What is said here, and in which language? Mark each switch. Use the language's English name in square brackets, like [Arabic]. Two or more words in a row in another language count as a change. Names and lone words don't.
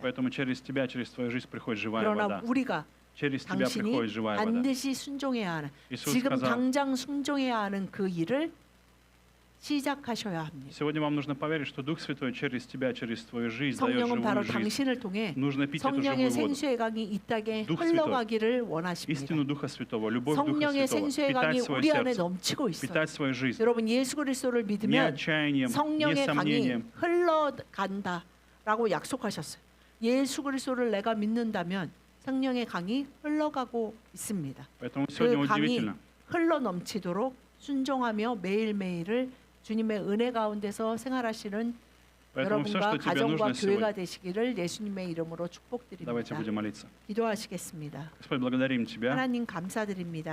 [Russian] Поэтому через тебя, через твою жизнь приходит живая [Korean] 그러나 [Russian] вода. [Korean] 우리가 [Russian] Через тебя [Korean] 당신이 [Russian] приходит живая вода. [Korean] 반드시 순종해야 하는 [Russian] Иисус [Korean] 지금 [Russian] сказал, [Korean] 당장 순종해야 하는 그 일을 시작하셔야 합니다. [Russian] сегодня вам нужно поверить, что Дух Святой через тебя, через твою жизнь дает [Korean] 성령은 바로 [Russian] живую жизнь. [Korean] 당신을 통해 [Russian] Нужно пить эту [Korean] 성령의 [Russian] живую воду. [Korean] 생수의 강이 이 땅에 [Russian] Дух [Korean] 흘러가기를 원하십니다. [Russian] Истину Духа Святого, любовь Духа [Korean] 성령의 [Russian] Святого, [Korean] 생수의 강이 [Russian] питать свое [Korean] 우리 안에 [Russian] сердце, [Korean] 넘치고 있어요. [Russian] питать свою жизнь. [Korean] 여러분 예수 그리스도를 [Russian] Не [Korean] 믿으면 [Russian] отчаянием, не [Korean] 성령의 강이 [Russian] сомнением. [Korean] 흘러간다라고 약속하셨어요. 예수 그리스도를 내가 믿는다면 성령의 강이 흘러가고 있습니다. [Russian] Поэтому сегодня [Korean] 그 강이 [Russian] удивительно. [Korean] 흘러 넘치도록 순종하며 매일매일을 주님의 은혜 가운데서 생활하시는 [Russian] Поэтому все, [Korean] 여러분과 [Russian] что тебе [Korean] 가정과 [Russian] нужно [Korean] 교회가 [Russian] сегодня, [Korean] 되시기를 예수님의 이름으로 [Russian] давайте [Korean] 축복드립니다. [Russian] будем молиться. [Korean] 기도하시겠습니다. [Russian] Господь, благодарим Тебя. [Korean] 하나님 감사드립니다.